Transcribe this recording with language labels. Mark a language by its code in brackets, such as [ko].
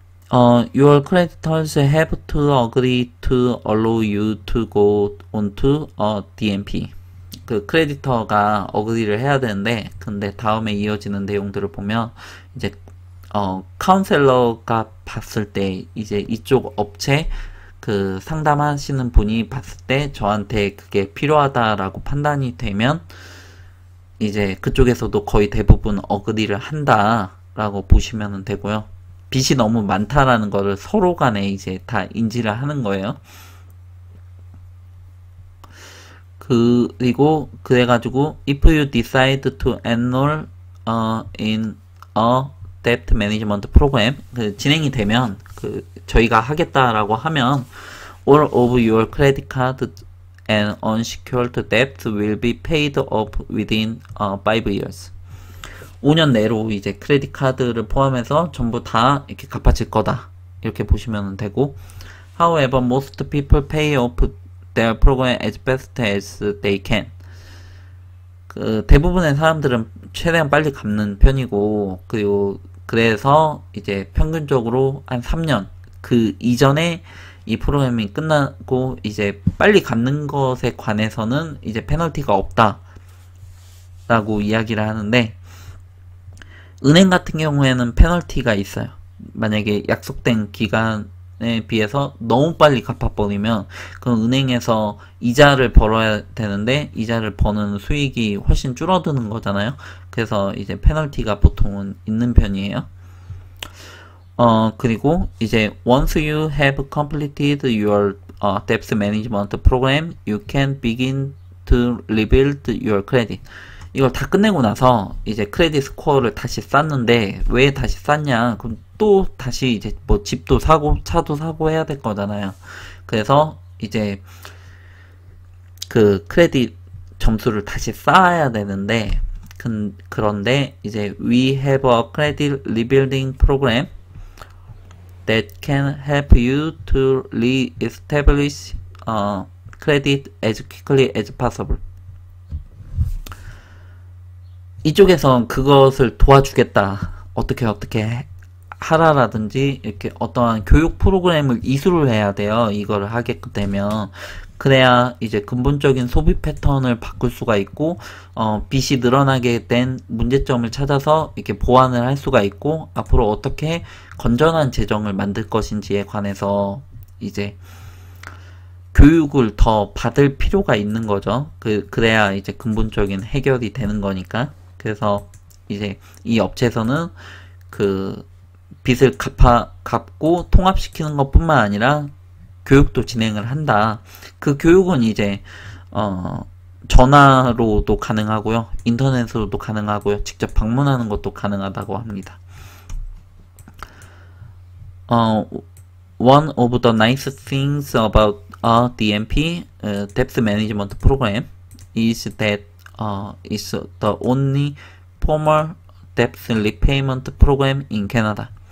[en] Your creditors have to agree to allow you to go onto a DMP. [ko] 그 크레디터가 어그리를 해야 되는데, 근데 다음에 이어지는 내용들을 보면 이제 카운셀러가 봤을 때 이제 이쪽 업체 그 상담하시는 분이 봤을 때 저한테 그게 필요하다라고 판단이 되면 이제 그쪽에서도 거의 대부분 어그리를 한다라고 보시면 되고요. 빚이 너무 많다라는 거를 서로 간에 이제 다 인지를 하는 거예요. 그리고 그래가지고 [en] if you decide to enroll in a debt management program, [ko] 진행이 되면 저희가 하겠다라고 하면 [en] all of your credit cards and unsecured debts will be paid off within 5 years. [ko] 5년 내로 이제 크레딧 카드를 포함해서 전부 다 이렇게 갚아질 거다. 이렇게 보시면 되고, [en] however, most people pay off their program as best as they can. [ko] 대부분의 사람들은 최대한 빨리 갚는 편이고, 그리고 그래서 이제 평균적으로 한 3년 그 이전에 이 프로그램이 끝나고 이제 빨리 갚는 것에 관해서는 이제 페널티가 없다 라고 이야기를 하는데, 은행 같은 경우에는 페널티가 있어요. 만약에 약속된 기간에 비해서 너무 빨리 갚아버리면 그럼 은행에서 이자를 벌어야 되는데 이자를 버는 수익이 훨씬 줄어드는 거잖아요. 그래서 이제 페널티가 보통은 있는 편이에요. 그리고 이제 [en] once you have completed your debt management program, you can begin to rebuild your credit. [ko] 이걸 다 끝내고 나서 이제 크레딧 스코어를 다시 쌓는데 왜 다시 쌓냐? 그럼 또 다시 이제 뭐 집도 사고 차도 사고 해야 될 거잖아요. 그래서 이제 그 크레딧 점수를 다시 쌓아야 되는데 그런데 이제 [en] we have a credit rebuilding program that can help you to re-establish credit as quickly as possible. [ko] 이쪽에선 그것을 도와주겠다. 어떻게 하라라든지 이렇게 어떠한 교육 프로그램을 이수를 해야 돼요. 이거를 하게끔 되면. 그래야 이제 근본적인 소비 패턴을 바꿀 수가 있고 빚이 늘어나게 된 문제점을 찾아서 이렇게 보완을 할 수가 있고 앞으로 어떻게 건전한 재정을 만들 것인지에 관해서 이제 교육을 더 받을 필요가 있는 거죠. 그래야 이제 근본적인 해결이 되는 거니까. 그래서 이제 이 업체에서는 그 빚을 갚고 통합시키는 것뿐만 아니라 교육도 진행을 한다. 그 교육은 이제 전화로도 가능하고요. 인터넷으로도 가능하고요. 직접 방문하는 것도 가능하다고 합니다. [en] One of the nice things about a DMP debt management program is that it's the only formal debt repayment program in Canada.